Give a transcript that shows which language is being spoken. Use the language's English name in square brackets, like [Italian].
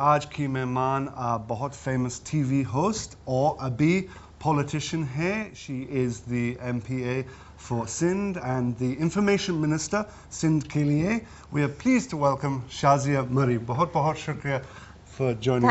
[Urdu] آج کی مہمان بہت [English] famous TV host [Urdu] اور ابھی politician ہے. [English] She is the MPA for Sindh and the Information Minister Sindh [Urdu] کے لیے. [English] We are pleased to welcome Shazia Murray. [Urdu] بہت بہت شکریہ [English] for joining us.